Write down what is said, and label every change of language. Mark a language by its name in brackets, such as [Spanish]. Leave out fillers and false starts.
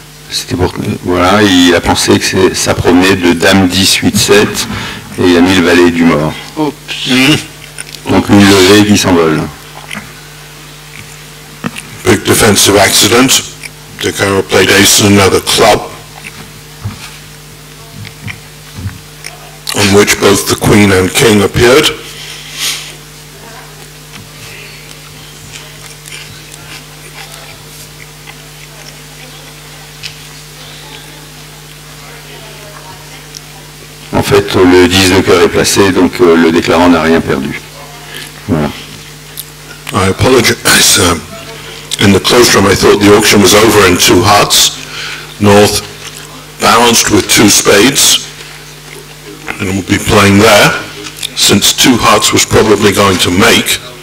[French] C'était pour, voilà, il a pensé que ça provenait de Dame 10, 8, 7 et il a mis le valet du mort. Oups. Donc une levée qui s'envole. [English] Big defensive accident. De Caro played ace and another club, on which both the Queen and King appeared. [French] En fait, le 10 de cœur est placé, donc le déclarant n'a rien perdu. Voilà. [English] I apologize. In the closed room, I thought the auction was over in 2 hearts. North balanced with 2 spades, and will be playing there, since 2 hearts was probably going to make.